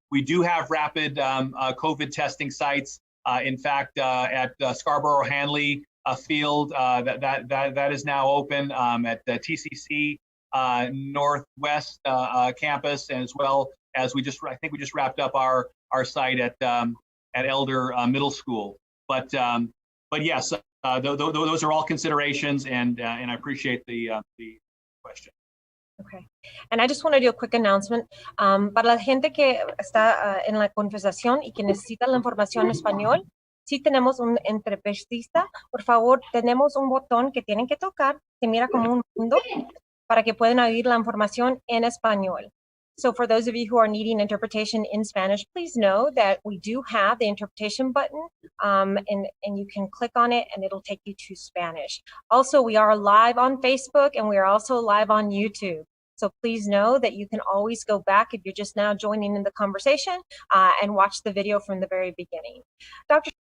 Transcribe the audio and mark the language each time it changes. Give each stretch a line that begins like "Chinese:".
English: We do have rapid COVID testing sites. In fact, at Scarborough Hanley Field, that is now open, at the TCC Northwest campus, as well as I think we just wrapped up our site at Elder Middle School. But yes, those are all considerations, and I appreciate the question. Okay. And I just want to do a quick announcement.
Spanish: Para la gente que está en la conversación y que necesita la información en español, si tenemos un entrevistista, por favor, tenemos un botón que tienen que tocar, se mira como un mundo, para que puedan oír la información en español.
English: So for those of you who are needing interpretation in Spanish, please know that we do have the interpretation button, and you can click on it and it'll take you to Spanish. Also, we are live on Facebook and we are also live on YouTube. So please know that you can always go back if you're just now joining in the conversation and watch the video from the very beginning. Dr.